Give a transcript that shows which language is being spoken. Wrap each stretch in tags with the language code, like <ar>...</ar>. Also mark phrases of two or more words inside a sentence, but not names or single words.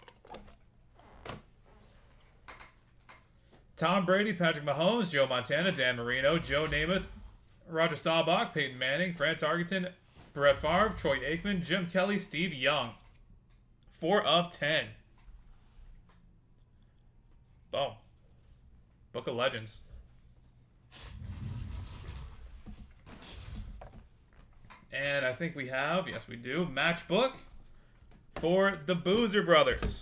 <en>Tom Brady, Patrick Mahomes, Joe Montana, Dan Marino, Joe Namath, Roger Staubach, Peyton Manning, Fran Tarkenton, Brett Favre, Troy Aikman, Jim Kelly, Steve Young. 4 of 10. Boom. Book of Legends. And I think we have, yes we do, Matchbook for the Boozer Brothers.</en>